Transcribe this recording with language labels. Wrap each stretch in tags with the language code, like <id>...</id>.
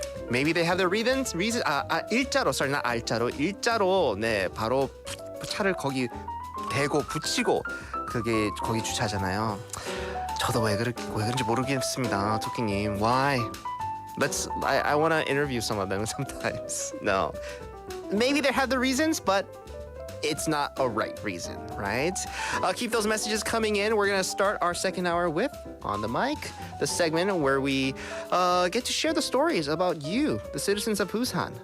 <en>Maybe they have their reasons. 일자로, sorry, not 알짜로.</en> <ko>일자로, 네, 바로 차를 거기 대고 붙이고 그게 거기 주차하잖아요. 저도 왜 그런지 모르겠습니다, 토끼님.</ko> <en>Why? I want to interview some of them sometimes. No. Maybe they have the reasons, but it's not a right reason, right? Keep those messages coming in. We're going to start our second hour with On the Mic, the segment where we get to share the stories about you, the citizens of Busan.</en>